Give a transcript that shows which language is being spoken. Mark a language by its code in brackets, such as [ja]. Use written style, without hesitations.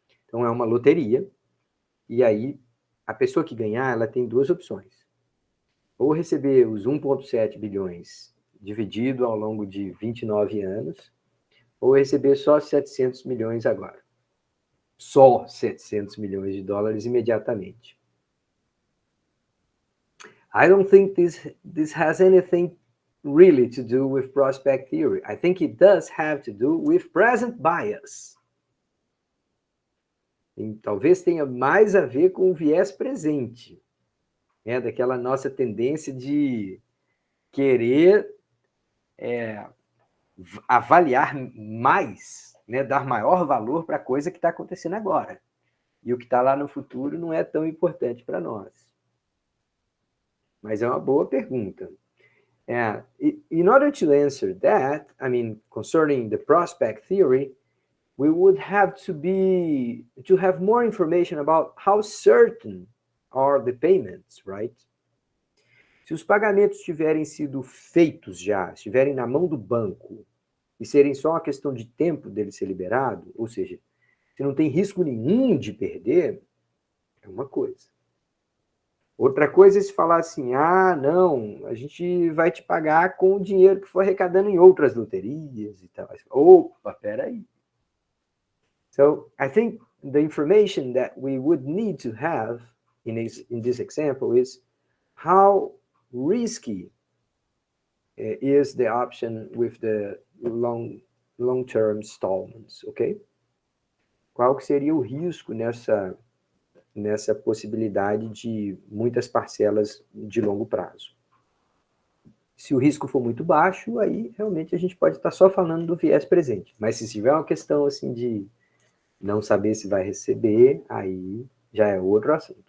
[pt] Então, é uma loteria, e aí a pessoa que ganhar, ela tem 2 opções. Ou receber os 1,7 bilhões dividido ao longo de 29 anos, ou receber só 700 milhões agora. Só 700 milhões de dólares imediatamente. [en] I don't think this has anything really to do with prospect theory. I think it does have to do with present bias. [pt] E talvez tenha mais a ver com o viés presente, né? Daquela nossa tendência de querer avaliar mais, né? Dar maior valor para a coisa que está acontecendo agora. E o que está lá no futuro não é tão importante para nós. Mas é uma boa pergunta. [en] And in order to answer that, I mean, concerning the prospect theory, we would have to have more information about how certain are the payments, right? [pt] Se os pagamentos tiverem sido feitos já, estiverem na mão do banco e serem só uma questão de tempo dele ser liberado, ou seja, se não tem risco nenhum de perder, é uma coisa. Outra coisa é se falar assim, não, a gente vai te pagar com o dinheiro que for arrecadando em outras loterias e tal. Opa, peraí. [en] So I think the information that we would need to have in this example is how risky is the option with the long-term installments, ok? [pt] Qual que seria o risco nessa possibilidade de muitas parcelas de longo prazo? Se o risco for muito baixo, aí realmente a gente pode estar só falando do viés presente. Mas se tiver uma questão assim de não saber se vai receber, aí já é outro assunto.